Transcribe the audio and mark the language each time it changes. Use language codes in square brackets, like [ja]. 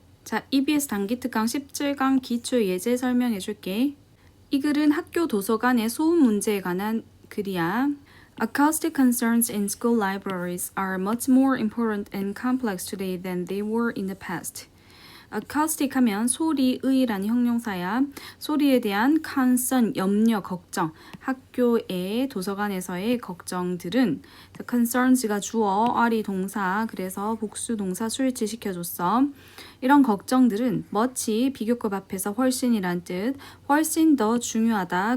[ko] 자, EBS 단기 특강 17강 기초 예제 설명해 줄게. 이 글은 학교 도서관의 소음 문제에 관한 글이야. [en] Acoustic concerns in school libraries are much more important and complex today than they were in the past. [ko] acoustic 하면 소리의라는 형용사야. 소리에 대한 concern, 염려, 걱정. 학교의 도서관에서의 걱정들은 concerns가 주어, are이 동사, 그래서 복수 동사 수일치 시켜줬어. 이런 걱정들은 much, 비교급 앞에서 훨씬이란 뜻, 훨씬 더 중요하다.